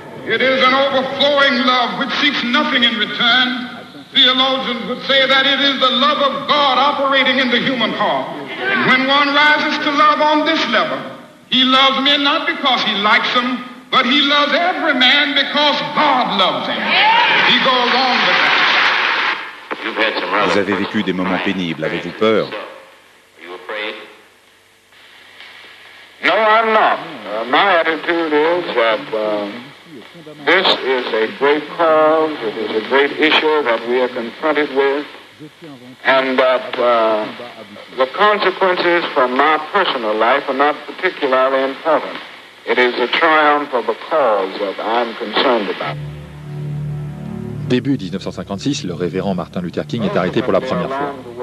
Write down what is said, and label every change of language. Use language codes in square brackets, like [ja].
[en] It is an overflowing love which seeks nothing in return. Theologians would say that it is the love of God operating in the human heart. And when one rises to love on this level, he loves men not because he likes them, but he loves every man because God loves him. He goes on with that. [fr] Vous avez vécu des moments pénibles. Avez-vous peur? [en] No, I'm not. My attitude is that this is a great cause, it is a great issue that we are confronted with, and that the consequences from my personal life are not particularly important. It is a triumph of a cause that I'm concerned about. [fr] Début 1956, le révérend Martin Luther King est arrêté pour la première fois.